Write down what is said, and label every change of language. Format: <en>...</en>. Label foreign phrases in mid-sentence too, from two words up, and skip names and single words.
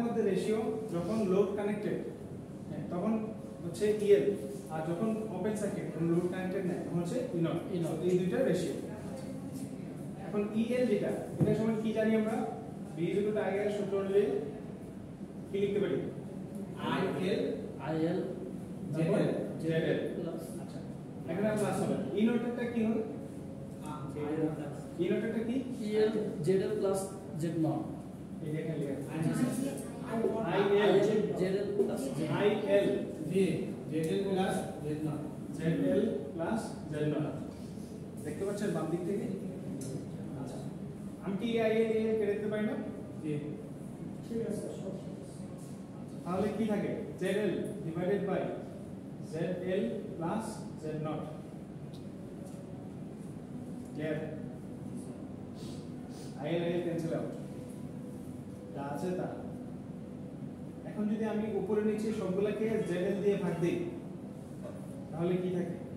<bn>মধ্যে রেশিও যখন</bn> <en>load connected</en> <bn>তখন হচ্ছে ইএল আর যখন</bn> <en>open circuit load connected</en> <bn>না তখন হচ্ছে ইনট এই দুইটা রেশিও এখন ইএল যেটা এটা সময় কি জানি আমরা v = i সূত্র অনুযায়ী কি লিখতে পারি</bn> <en>IL</en> <bn>ZL আচ্ছা এখানে প্লাস হবে ইনটটা কি হবে ইনটটা কি</bn> <en>EL ZL plus Z0</en> <bn>এই যে এখানে লেখা</bn> <en>IL ZL plus IL ZL plus Z0 ZL plus Z0</en> <bn>দেখতে পাচ্ছেন বাম দিক থেকে আচ্ছা আমি কি IL কেটে দিতে পারি না ঠিক আছে তাহলে কি থাকে</bn> <en>ZL divided by ZL plus Z0 clear IL cancel out</en> <bn>যা আছে তা এখন যদি আমি উপরে নিচে সবগুলোকে ZL দিয়ে ভাগ দেই তাহলে কি থাকে</bn>